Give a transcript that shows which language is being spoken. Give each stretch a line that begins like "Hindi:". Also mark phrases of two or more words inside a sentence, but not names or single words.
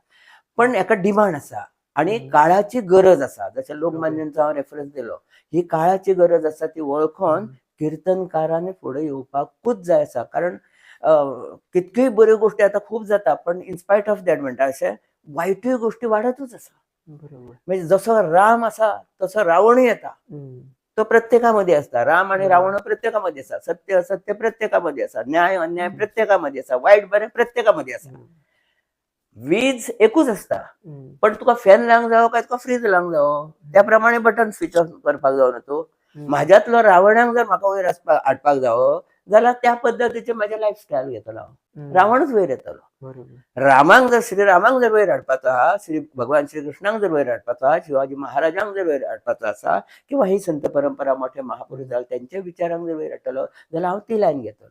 Konkani: पण हाका डिमांड आसा आणि काळाची गरज आसा. जशें लोकमान्यांचो हांव रेफरन्स दिलो, ही काळाची गरज आसा ती वळखून कीर्तनकारांनी फुडें येवपाकूच जाय आसा. कारण कितक्योय बऱ्यो गोष्टी आता खूब जाता, पण
English: in spite of that
Konkani: म्हणटा अशें वाईटही गोष्टी वाढतच असा. बरोबर.
Marathi: म्हणजे जसं राम असा तसं रावणही येता. तो प्रत्येकामध्ये असता. राम आणि रावण प्रत्येकामध्ये असतात. सत्य असत्य प्रत्येकामध्ये असतात. न्याय अन्याय प्रत्येकामध्ये असतात. वाईट बरे प्रत्येकामध्ये असतात.
Konkani: वीज एकूच असता. पण तुका फॅन लावंक जावो काय तुका फ्रीज लावंक जावो त्याप्रमाणे
English: button switch off
Konkani: करपाक जावो ना तूं. म्हाज्यातलो रावणाक जर म्हाका वयर हाडपाक जावो जाल्यार त्या पद्दतीचे म्हाजे लायफस्टायल घेतलो हांव. रावणूच वयर येतलो. रामांक जर श्रीरामांक जर वयर हाडपाचो आहा, श्री भगवान श्रीकृष्णांक जर वयर हाडपाचो आहा, शिवाजी महाराजांक जर वयर हाडपाचो आसा, किंवा ही संत परंपरा मोठे महापुरुष जाले त्यांच्या विचारांक जर वयर हाडटलो जाल्यार हांव ती लायन घेतलो.